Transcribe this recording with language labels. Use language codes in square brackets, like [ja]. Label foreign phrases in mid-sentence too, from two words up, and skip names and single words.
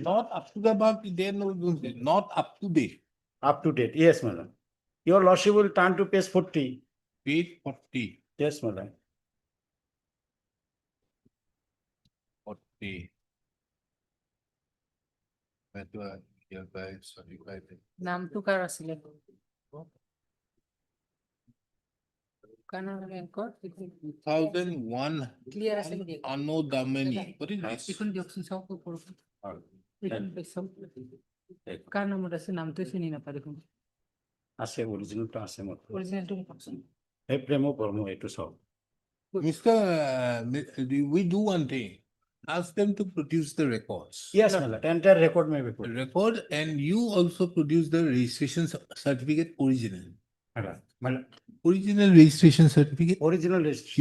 [en] Not up to the mark, they know, not up to date. Up to date, yes, my lord. Your lordship will turn to page 40. Page 40. Yes, my lord. 40. Hereby certified. [as] নামটো কাৰ আছিলে? কানাড়া বেংকৰ 2001. ক্লিয়াৰ আছে নেকি? [en] Anno Damini. What is this? [as] এইখন দিয়কচোন চাওক ওপৰত। এইখন চাওক। কাৰ নামত আছে নামটো চিনি নাপায় দেখোন। আছে, অৰিজিনেলটো আছে মোৰ। অৰিজিনেলটো কওকচোন। এই প্ৰেম বৰ্ম এইটো চাওক। [en] Mr. We do one thing. Ask them to produce the records. Yes, my lord. Entire record may be put. Record, and you also produce the registration certificate original. My lord. Original registration certificate. Original registration.